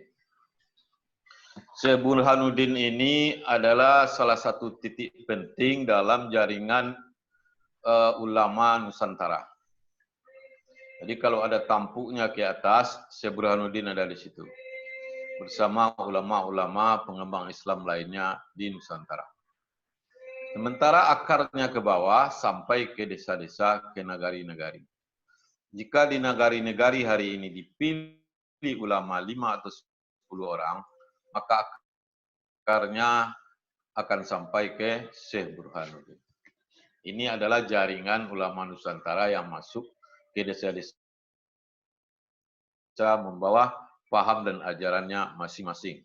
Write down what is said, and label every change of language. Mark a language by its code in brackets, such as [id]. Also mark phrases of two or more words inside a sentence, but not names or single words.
[id] Syekh Burhanuddin ini adalah salah satu titik penting dalam jaringan ulama Nusantara. Jadi kalau ada tampuknya ke atas, Syekh Burhanuddin ada di situ. Bersama ulama-ulama pengembang Islam lainnya di Nusantara. Sementara akarnya ke bawah sampai ke desa-desa, ke nagari-nagari. Jika di nagari-nagari hari ini dipilih ulama 5 atau 10 orang, maka akarnya akan sampai ke Syekh Burhanuddin. Ini adalah jaringan ulama Nusantara yang masuk ke desa-desa membawa paham dan ajarannya masing-masing.